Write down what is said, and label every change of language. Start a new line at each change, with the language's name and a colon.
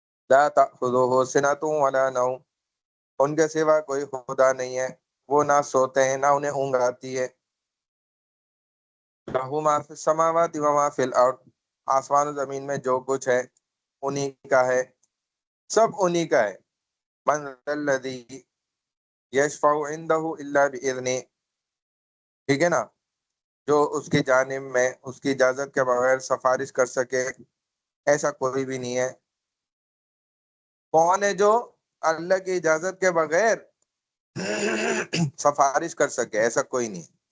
Arabic: لا تأخذہ سنۃ ولا نوم.
Urdu: ان کے سوا کوئی خدا نہیں ہے، وہ نہ سوتے ہیں نہ انہیں اونگ آتی ہے.
Arabic: لہ ما فی السماوات و ما فی الارض.
Urdu: آسمان و زمین میں جو کچھ ہے انہی کا ہے، سب انہی کا ہے.
Arabic: من ذا الذی یشفع عنده الا باذنہ.
Urdu: ٹھیک ہے نا، جو اس کی جانب میں اس کی اجازت کے بغیر سفارش کر سکے، ایسا کوئی بھی نہیں ہے. کون ہے جو اللہ کی اجازت کے بغیر سفارش کر سکے؟ ایسا کوئی نہیں.